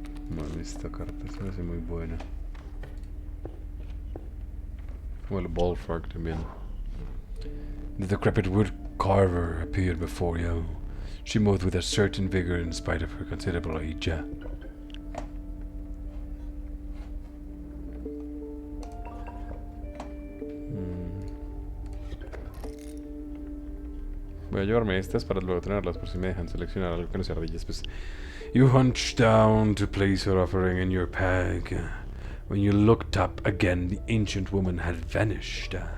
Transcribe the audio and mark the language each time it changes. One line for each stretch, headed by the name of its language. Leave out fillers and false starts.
Spanish: Mal, esta carta se me hace muy buena.
English: Well, a bullfrog
Spanish: también.
English: The decrepit wood carver appeared before you. She moved with a certain vigor in spite of her considerable age.
Spanish: Voy a llevarme estas para luego tenerlas por si me dejan seleccionar algo que no sea ardillas.
English: Pues, you hunched down to place her offering in your pack. When you looked up again, the ancient woman had vanished.